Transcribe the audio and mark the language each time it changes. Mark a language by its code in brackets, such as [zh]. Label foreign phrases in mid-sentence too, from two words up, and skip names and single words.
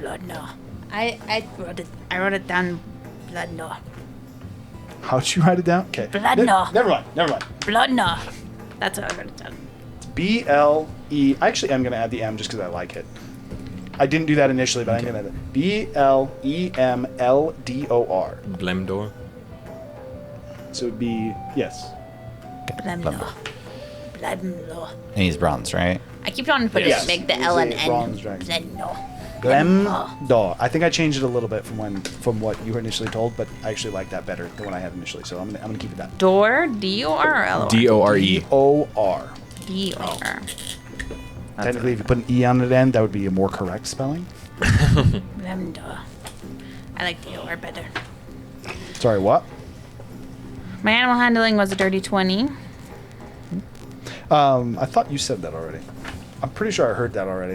[en] Bloodno. I wrote it down. Bloodno. How'd you write it down? Okay. Bloodno. Never mind. Bloodno. That's how I wrote it down. It's B-L-E... Actually, I'm going to add the M just because I like it. I didn't do that initially, but okay. I'm going to add it. B-L-E-M-L-D-O-R. Blemdor. So it would be... Yes. Blemno. Blemno. And he's bronze, right? I keep trying to put Yes. it, make the He's L a and N. bronze dragon. Blemno. Glemdor. I think I changed it a little bit from what you were initially told, but I actually like that better than what I had initially, so I'm gonna keep it that. Door? D-O-R or L-O-R? D-O-R-E. O-R. D-O-R. Technically, if you put an E on the end, that would be a more correct spelling. Blemno. I like the O-R better. Sorry, what? My animal handling was a dirty 20. I thought you said that already. I'm pretty sure I heard that already.